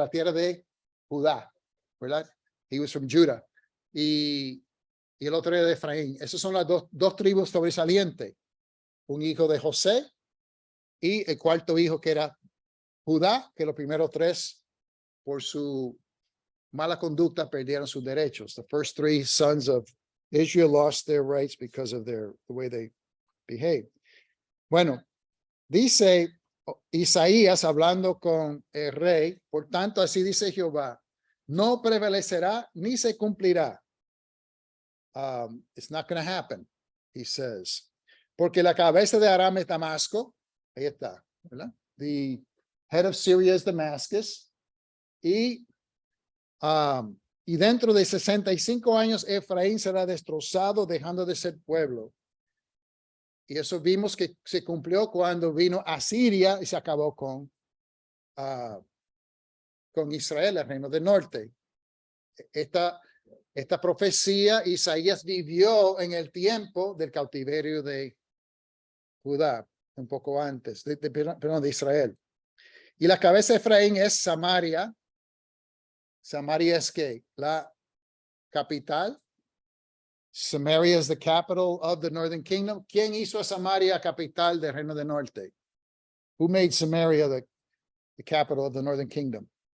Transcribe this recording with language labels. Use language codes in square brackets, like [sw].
[es] La tierra de Judá, ¿verdad? [en] He was from Judah. [es] Y el otro era de Efraín. Esas son las dos tribus sobresalientes. Un hijo de José y el cuarto hijo que era Judá, que los primeros tres, por su mala conducta, perdieron sus derechos. [en] The first three sons of Israel lost their rights because of the way they behaved. [es] Bueno, dice Isaías hablando con el rey: por tanto, así dice Jehová, no prevalecerá ni se cumplirá. [en] It's not going to happen, he says. [es] Porque la cabeza de Aram es Damasco. Ahí está, ¿verdad? [en] The head of Syria is Damascus. [es] Y dentro de 65 años, Efraín será destrozado, dejando de ser pueblo. Y eso vimos que se cumplió cuando vino a Siria y se acabó con Israel, el reino del norte. Esta profecía Isaías vivió en el tiempo del cautiverio de Judá, un poco antes, perdón, de Israel. Y la cabeza de Efraín es Samaria. Samaria es que la capital. [en] Samaria is the capital of the northern kingdom. [es] ¿Quién hizo a Samaria capital del reino del norte? [en] Who made Samaria the capital of the northern kingdom?